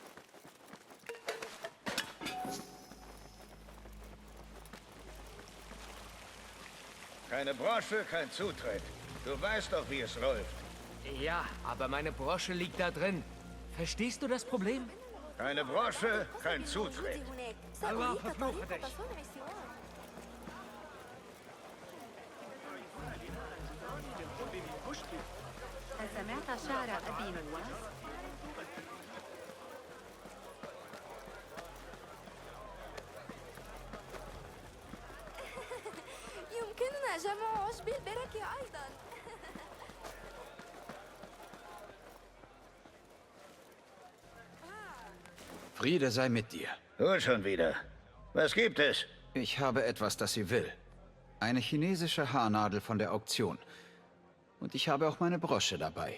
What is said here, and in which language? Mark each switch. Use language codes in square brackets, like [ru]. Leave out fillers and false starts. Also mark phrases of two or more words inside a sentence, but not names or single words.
[de] Keine Brosche, kein Zutritt. Du weißt doch, wie es läuft. Ja, aber meine Brosche liegt da drin. Verstehst du das Problem? Keine Brosche, kein Zutritt. Allah verfluche dich. [ar] هل سمعت شعر أبي نواس؟ يمكننا جمع عشب البرك أيضا. [de] Friede sei mit dir. Du schon wieder. Was gibt es? Ich habe etwas, das sie will. Eine chinesische Haarnadel von der Auktion. Und ich habe auch meine Brosche dabei.